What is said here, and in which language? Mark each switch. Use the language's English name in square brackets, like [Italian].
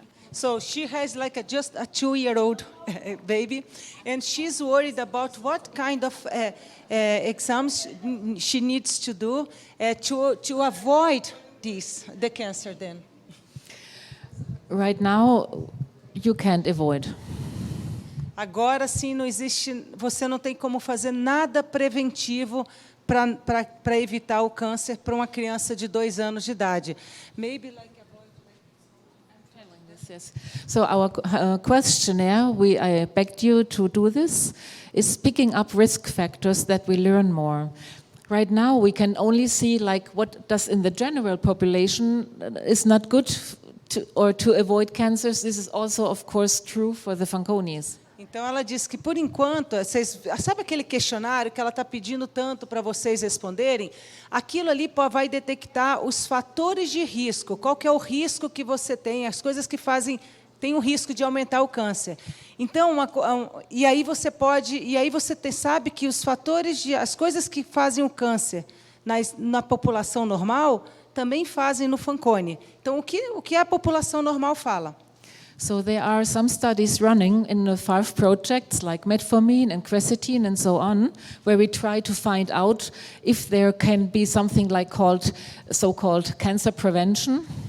[English] So she has like just a 2-year-old baby, and she's worried about what kind of exams she needs to do to avoid the cancer then. Right now, you can't avoid. [Portuguese] Agora sim, não existe, você não tem como fazer nada preventivo para evitar o câncer para uma criança de 2 anos de idade. [English] Maybe like Yes. So our questionnaire, I begged you to do this, is picking up risk factors that we learn more. Right now, we can only see like what does in the general population is not good to avoid cancers. This is also, of course, true for the Fanconis. [Portuguese] Então, ela diz que, por enquanto, sabe aquele questionário que ela está pedindo tanto para vocês responderem? Aquilo ali vai detectar os fatores de risco. Qual que é o risco que você tem, as coisas que tem um risco de aumentar o câncer. Então, e aí você sabe que os fatores, as coisas que fazem o câncer na população normal, também fazem no Fanconi. Então, o que a população normal fala? [English] So there are some studies running in the 5 projects like metformin and quercetin and so on, where we try to find out if there can be something like so-called cancer prevention.